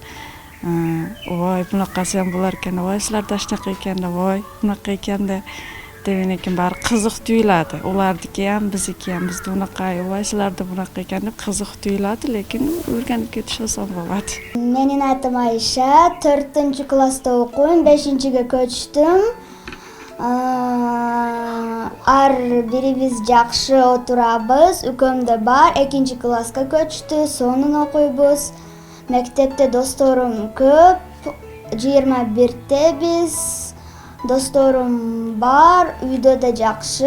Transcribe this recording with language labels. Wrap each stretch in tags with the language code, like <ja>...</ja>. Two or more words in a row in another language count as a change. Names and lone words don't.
<uz>Voy, bunaqasi ham bo'lar ekan, voy, sizlarda shunaqa ekanda, voy, bunaqa ekanda degan ekan, bari qiziq tuyuladi. Ularniki ham, bizniki ham, bizda unaqa, voy, sizlarda bunaqa ekan deb qiziq tuyuladi, lekin o'rganib ketish oson bo'ladi. Mening atim Ayşe, 4-klassda o'qiyman, 5-ga ko'chdim.</uz> <ky>Ар бирибиз жакшы отурабыз, үкөмдө бар, 2-класска көчтү, сонун окуйбуз. Мектепте досторум көп, 21-биз. Досторум бар, үйдө да жакшы.</ky>